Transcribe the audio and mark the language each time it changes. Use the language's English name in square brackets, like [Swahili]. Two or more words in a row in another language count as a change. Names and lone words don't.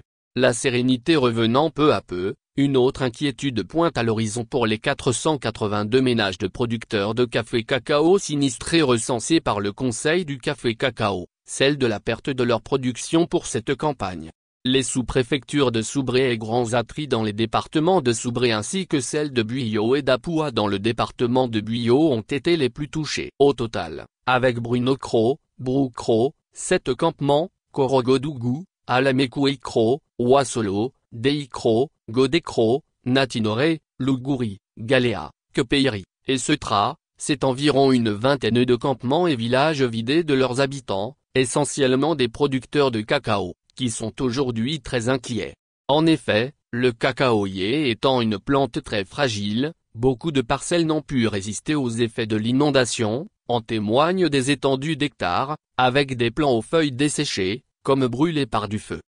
[French] La sérénité revenant peu à peu, une autre inquiétude pointe à l'horizon pour les 482 ménages de producteurs de café cacao sinistrés recensés par le Conseil du café cacao, celle de la perte de leur production pour cette campagne. Les sous-préfectures de Soubré et Grands Atri dans les départements de Soubré ainsi que celles de Buyot et d'Apoua dans le département de Buyot ont été les plus touchés. Au total, avec Bruno Cro, Broukro, 7 campements, Korogodougou, Alamekouikro, Ouassolo, Deikro, Godekro, Natinore, Lougouri, Galéa, Kepeiri, et Setra, c'est environ une vingtaine de campements et villages vidés de leurs habitants, essentiellement des producteurs de cacao, qui sont aujourd'hui très inquiets. En effet, le cacaoyer étant une plante très fragile, beaucoup de parcelles n'ont pu résister aux effets de l'inondation, en témoignent des étendues d'hectares, avec des plants aux feuilles desséchées, comme brûlés par du feu.